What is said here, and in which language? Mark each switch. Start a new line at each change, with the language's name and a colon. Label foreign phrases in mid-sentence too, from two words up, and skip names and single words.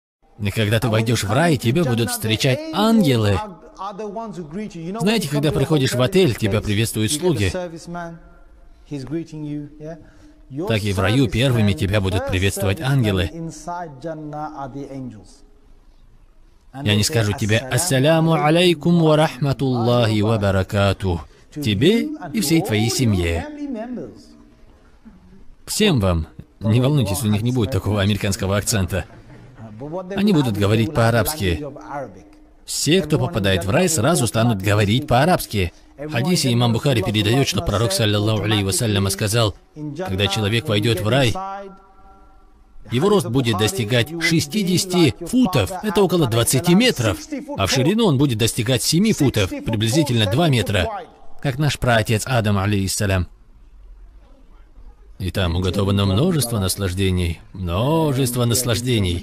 Russian: И когда ты войдешь в рай, тебя будут встречать ангелы. Знаете, когда приходишь в отель, тебя приветствуют слуги. Так и в раю первыми тебя будут приветствовать ангелы. И они скажут тебе:
Arabic: «السلام عليكم ورحمة الله وبركاته».
Russian: Тебе и всей твоей семье. Всем вам. Не волнуйтесь, у них не будет такого американского акцента. Они будут говорить по-арабски. Все, кто попадает в рай, сразу станут говорить по-арабски. В хадисе имам Бухари передает, что пророк,
Arabic: صلى الله عليه وسلم,
Russian: сказал: когда человек войдет в рай, его рост будет достигать 60 футов, это около 20 метров, а в ширину он будет достигать 7 футов, приблизительно 2 метра, как наш праотец Адам, алейхиссалям. И там уготовано множество наслаждений, множество наслаждений.